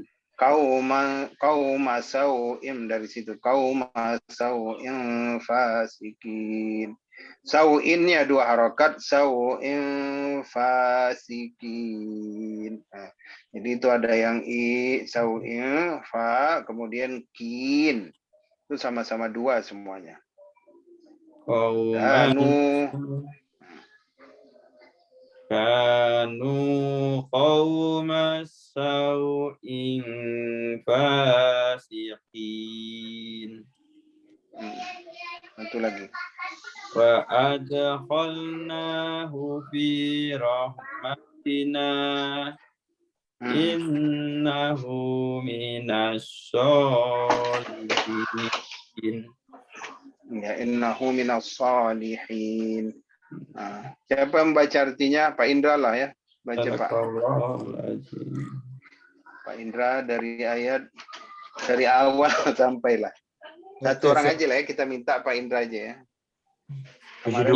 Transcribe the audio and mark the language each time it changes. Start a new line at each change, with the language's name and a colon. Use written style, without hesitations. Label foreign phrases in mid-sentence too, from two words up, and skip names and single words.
Arabic: قوم سوء
Indonesian: dari situ.
Arabic: قوم سوء فاسقين.
Indonesian: Sau'innya 2 harokat,
Arabic: سوء فاسقين.
Indonesian: Nah, jadi itu ada yang i, sau'in, fa, kemudian kin. Itu sama-sama 2 semuanya.
Arabic: كانوا قوم سوء فاسقين.
Indonesian: Itu lagi.
Arabic: وأدخلناه في رحمتنا إنه من الصالحين. Ya, إنه من الصالحين.
Indonesian: Nah, siapa yang baca artinya? Pak Indra lah ya. Baca Pak. Pak Indra dari awal sampailah. Satu orang aja lah ya, kita minta Pak Indra aja ya. 72.